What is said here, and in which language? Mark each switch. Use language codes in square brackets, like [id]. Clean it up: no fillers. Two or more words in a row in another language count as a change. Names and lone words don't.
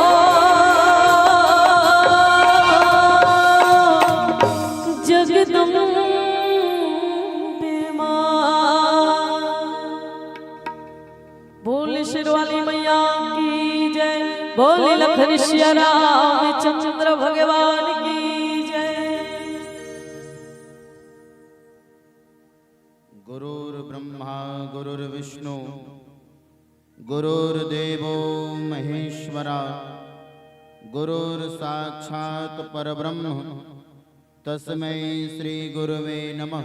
[hi] जगदम्बे माँ बोल शेरवाली मैया की जय बोल लखन सिया रामचंद्र भगवान की जय। [sa] गुरुर्ब्रह्मा गुरुर्विष्णु गुरुर्देवो महेश्वरा गुरुर्साक्षात् परब्रह्म तस्मै श्री गुरुवे नमः।